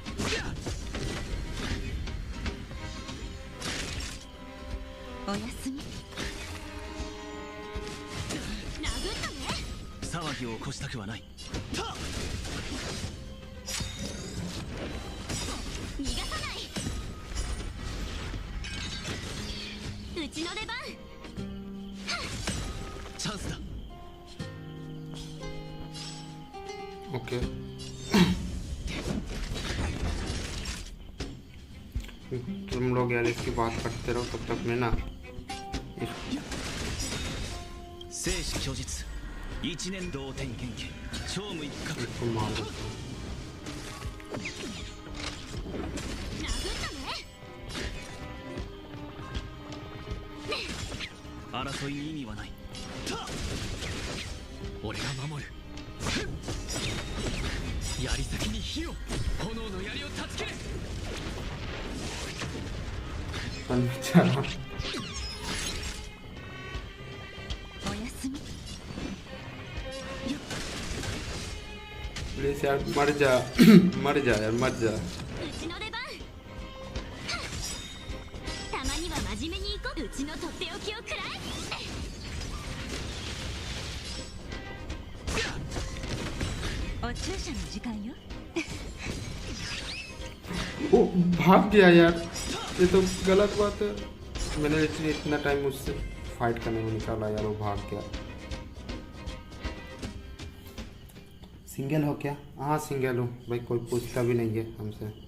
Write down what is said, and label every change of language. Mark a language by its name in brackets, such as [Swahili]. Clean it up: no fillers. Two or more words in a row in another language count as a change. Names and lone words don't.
[Japanese] おやすみ殴ったね騒ぎを起こしたくはない逃がさないうちの出番チャンスだ [Hindi] ओके तुम लोग यार इसकी बात करते रहो तब तक मैं ना 生死虚実一年同点元気超無一角 इसको मार देता हूँ [Japanese] 殴ったね争いに意味はない俺が守る槍先に火を炎の槍を断ち切れ [Hindi] अच्छा [Japanese] おやすみ [Hindi] प्लीज यार मर जा मर जा यार मर जा [Japanese] うちの出番たまには真面目に行こううちのとっておきをくらい お注射の時間よ [Hindi] ओ भाग गया यार ये तो गलत बात है मैंने इतना टाइम उससे फाइट करने में निकाला यार, वो भाग गया। सिंगल हो क्या? हाँ सिंगल हूँ भाई, कोई पूछता भी नहीं है हमसे।